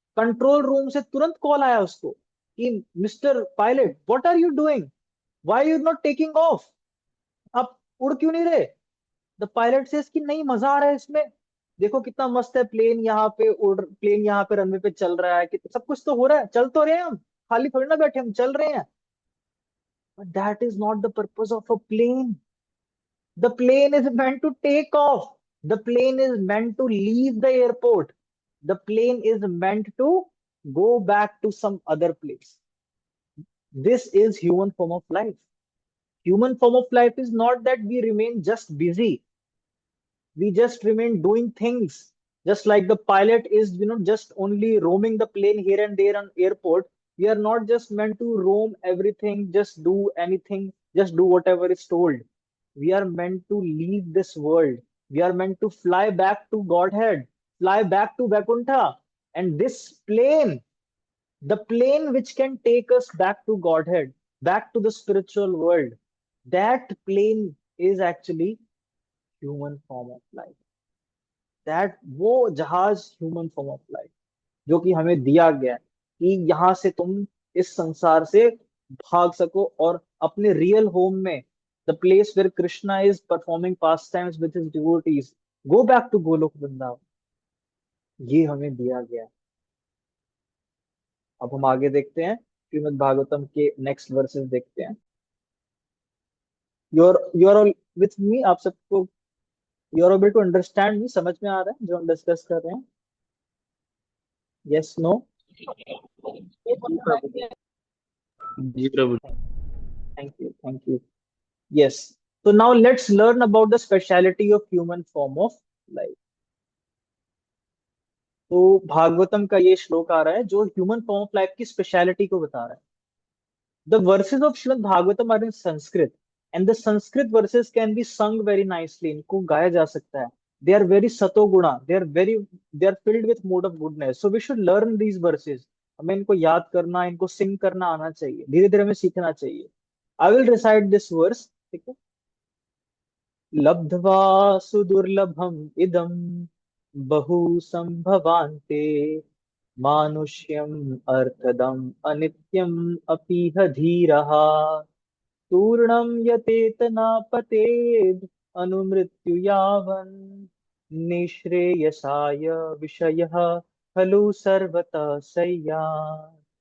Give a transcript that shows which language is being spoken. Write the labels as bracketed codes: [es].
[hi] Control room से तुरंत call आया उसको कि mister pilot, [en] what are you doing, why you not taking off, [hi] आप उड़ क्यों नहीं रहे? [en] the pilot says [hi] कि नहीं, मजा आ रहा है इसमें, देखो कितना मस्त है, प्लेन यहाँ पे उड़, प्लेन यहाँ पे रनवे पे चल रहा है, कि सब कुछ तो हो रहा है, चल तो रहे हैं हम, खाली थोड़ी ना बैठे, हम चल रहे हैं. [en] But that is not the purpose of a plane. The plane is meant to take off. The plane is meant to leave the airport. The plane is meant to go back to some other place. This is human form of life. Human form of life is not that we remain just busy. We just remain doing things. Just like the pilot is, just only roaming the plane here and there on airport. We are not just meant to roam everything, just do anything, just do whatever is told. We are meant to leave this world. We are meant to fly back to Godhead, fly back to Vaikuntha. And this plane, the plane which can take us back to Godhead, back to the spiritual world, that plane is actually human form of life. That [hi] वो जहाज [en] human form of life [hi] जो कि हमें दिया गया है कि यहाँ से तुम इस संसार से भाग सको और अपने रियल होम में, [en] the place where Krishna is performing pastimes with his devotees, go back to Golok Vrindavan. [hi] ये हमें दिया गया है. अब हम आगे देखते हैं, श्रीमद् भागवतम के नेक्स्ट वर्सेस देखते हैं. [en] you're all with me, [hi] आप सबको [en] you're able to understand me, [hi] समझ में आ रहा है जो हम डिस्कस कर रहे हैं? [en] Yes, no? [hi] Ji Prabhu. [en] Thank you. Yes. So now let's learn about the speciality of human form of life. [hi] तो भागवतम का ये श्लोक आ रहा है जो ह्यूमन फॉर्म ऑफ लाइफ की स्पेशलिटी को बता रहा है। [en] The verses of Srimad Bhagavatam are in Sanskrit, and the Sanskrit verses can be sung very nicely. [hi] इनको गाया जा सकता है. [en] They are very satoguna. They are filled with mood of goodness. So we should learn these verses. [hi] हमें इनको याद करना, इनको सिंग करना आना चाहिए. धीरे धीरे हमें सीखना चाहिए. [en] I will recite this verse. [hi] ठीक है. [sa] लब्ध्वा सुदुर्लभम इदम बहु संभवान्ते मानुष्यम अर्थदम अनित्यम अपीह धीरः तूर्णं यतेत न पतेद् अनुमृत्यु यावन् निःश्रेयसाय विषयः खलु सर्वतः सय्यान्।